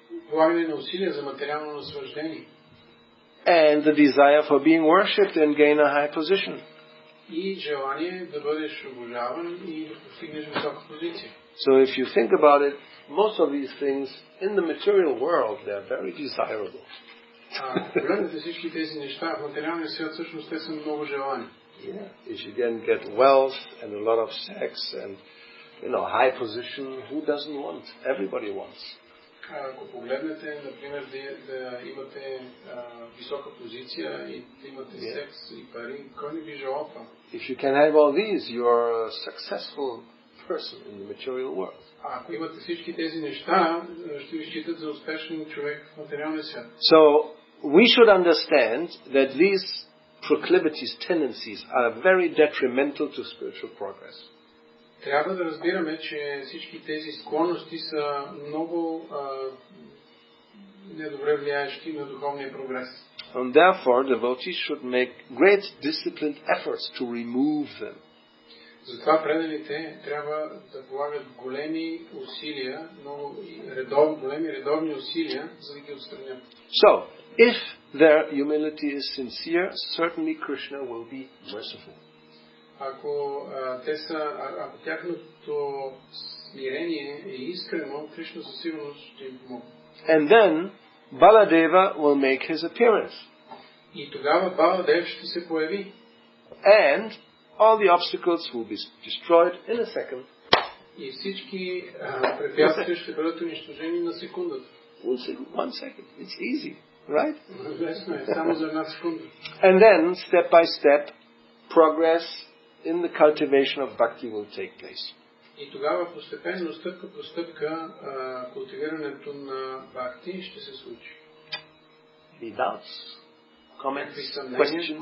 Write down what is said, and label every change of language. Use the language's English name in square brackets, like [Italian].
[Bulgarian] Полагане на усилия за материално наслаждение. [English] And the desire for being worshipped and gain a high position. [Bulgarian] И желание да бъдеш обожаван и да постигнеш висока позиция. [English] So if you think about it, most of these things in the material world, they are very desirable. [Bulgarian] Погледнете всички тези неща в материалния свят, всъщност те са много желани. [English] Yeah, if you can get wealth and a lot of sex and high position, who doesn't want? Everybody wants. [Bulgarian] Ако погледнете, например, да имате висока позиция и да имате секс и пари, кой не би желал това? [English] If you can have all these, you are a successful person in the material world. [Bulgarian] Ако имате всички тези неща, ще ви считат за успешен човек в материалния свят. [English] So we should understand that these proclivities, tendencies are very detrimental to spiritual progress. [Bulgarian] Трябва да разбираме, че всички тези склонности са много недобре влияещи на духовния прогрес. [English] And therefore, devotees should make great disciplined efforts to remove them. [Bulgarian] Затова преданите трябва да полагат големи усилия, големи редовни усилия, за да ги отстранят. [English] So, if their humility is sincere, certainly Krishna will be merciful. [Bulgarian] Ако тяхното смирение е искрено, Кришна със сигурност ще им помогне. [English] And then Baladeva will make his appearance. [Bulgarian] И тогава Баладев ще се появи. [English] And all the obstacles will be destroyed in a second. [Bulgarian] И всички препятствия ще бъдат унищожени на секундата. [English] One second. It's easy, right? [Bulgarian] Лесно е, само за една секунда. [English] And then, step by step, progress in the cultivation of bhakti will take place. [Bulgarian] И тогава постепенно, стъпка по стъпка, култивирането на бхакти ще се случи. [English] Any doubts, comments, questions?